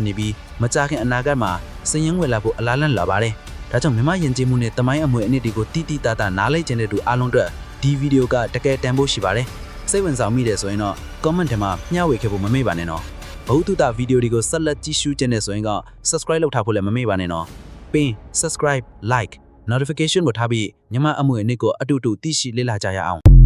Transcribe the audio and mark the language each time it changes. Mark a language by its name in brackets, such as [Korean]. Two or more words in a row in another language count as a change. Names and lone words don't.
[Burmese] နေပြီးမကြာခင်အနာဂတ်မှာစည်ရင်းဝင်လာဖို့အလားလန့်လာပါတယ်ဒါကြောင့်မြန်မာယဉ်ကျေးမှုနဲ့သမိုင်းအမွေအနှစ်တွေကိုတိတိတသားနားလည်ခြင်းတဲ့သူအားလုံးအတွက်ဒီဗီဒီယိုကတကယ်တန်ဖိုးရှိပါတယ်စိတ်ဝင်စားမိတယ်ဆိုရင်တော့ comment ထဲမှာမျှဝေခဲ့ဖို့မမေ့ပါနဲ့နော်ဘဝတုတဗီဒီယိုတွေကိုဆက်လက်ကြည့်ရှုခြင်းနဲ့ဆိုရင်က subscribe လုပ်ထားဖို့လည်းမမေ့ပါနဲ့နော်ပြီး [English] subscribe like notification [Burmese] ကိုထားပြီးညီမအမွေအနှစ်ကိုအတူတူသိရှိလေ့လာကြရအောင်